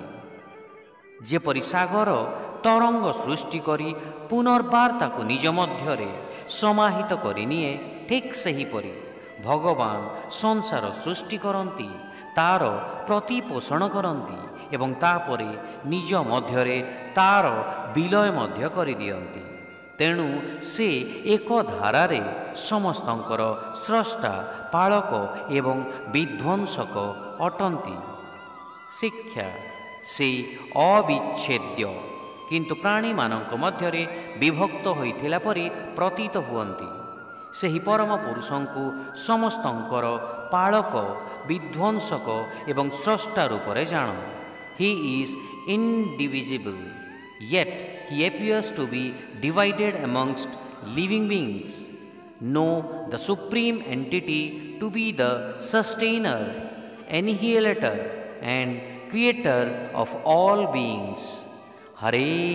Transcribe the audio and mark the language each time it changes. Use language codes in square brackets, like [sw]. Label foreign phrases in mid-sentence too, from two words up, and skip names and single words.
[or] ଯେପରି ସାଗର ତରଙ୍ଗ ସୃଷ୍ଟି କରି ପୁନର୍ବାର ତାକୁ ନିଜ ମଧ୍ୟରେ ସମାହିତ କରି ନିଏ, ଠିକ ସେହିପରି ଭଗବାନ ସଂସାର ସୃଷ୍ଟି କରନ୍ତି, ତାର ପ୍ରତିପୋଷଣ କରନ୍ତି ଏବଂ ତାପରେ ନିଜ ମଧ୍ୟରେ ତାର ବିଲୟ ମଧ୍ୟ କରି ଦିଅନ୍ତି। ତେଣୁ ସେ ଏକ ଧାରାରେ ସମସ୍ତଙ୍କର ସ୍ରଷ୍ଟା, ପାଳକ ଏବଂ ବିଧ୍ୱଂସକ ଅଟନ୍ତି। ଶିକ୍ଷା ସେ ଅବିଚ୍ଛେଦ୍ୟ କିନ୍ତୁ ପ୍ରାଣୀ ମାନଙ୍କ ମଧ୍ୟରେ ବିଭକ୍ତ ହୋଇଥିଲା ପରି ପ୍ରତୀତ ହୁଅନ୍ତି। ସେହି ପରମ ପୁରୁଷଙ୍କୁ ସମସ୍ତଙ୍କର ପାଳକ, ବିଧ୍ୱଂସକ ଏବଂ ସ୍ରଷ୍ଟା ରୂପରେ ଜାଣ। [en] He is indivisible, yet he appears to be divided amongst living beings. Know the supreme entity to be the sustainer, annihilator and creator of all beings.